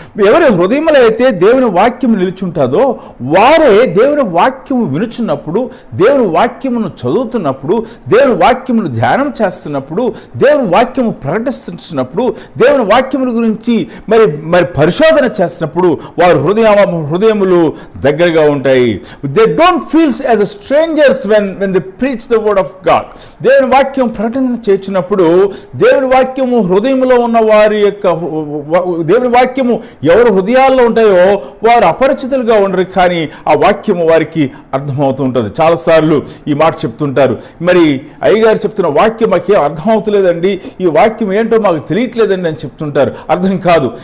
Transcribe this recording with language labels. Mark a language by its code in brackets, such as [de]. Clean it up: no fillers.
[te] ఎవరి హృదయంలో అయితే దేవుని వాక్యం నిలిచుంటుందో వారే దేవుని వాక్యము వినుచున్నప్పుడు, దేవుని వాక్యమును చదువుతున్నప్పుడు, దేవుని వాక్యమును ధ్యానం చేస్తున్నప్పుడు, దేవుని వాక్యము ప్రకటిస్తున్నప్పుడు, దేవుని వాక్యముల గురించి మరి పరిశోధన చేస్తున్నప్పుడు వారి హృదయములు దగ్గరగా ఉంటాయి. [en] They don't feel as a strangers when they preach the word of God. [te] దేవుని వాక్యం ప్రకటన చేస్తున్నప్పుడు దేవుని వాక్యము హృదయంలో ఉన్న వారి యొక్క దేవుని వాక్యము ఎవరు హృదయాల్లో ఉంటాయో వారు అపరిచితులుగా ఉండరు, కానీ ఆ వాక్యము వారికి అర్థమవుతూ ఉంటుంది. చాలాసార్లు ఈ మాట చెప్తుంటారు, మరి అయ్యగారు చెప్తున్న వాక్యం మాకేం అర్థమవుతలేదండి, ఈ వాక్యం ఏంటో మాకు తెలియట్లేదండి అని చెప్తుంటారు. అర్థం కాదు.